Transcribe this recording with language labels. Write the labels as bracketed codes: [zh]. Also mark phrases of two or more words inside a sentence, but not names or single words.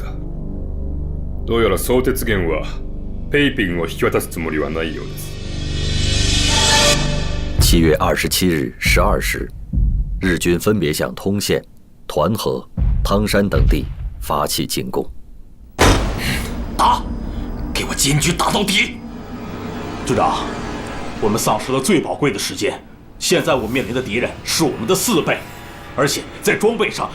[ja] どうやら相鉄源はペイピンを引き渡すつもりはないようです。 [zh] 7月27日12 时，日军分别向通县、团河、汤山等地发起进攻。打！给坚决打到底。军长，我们丧失了最宝贵的时间，现在我们面临的敌人是我们的4倍，而且在装备上，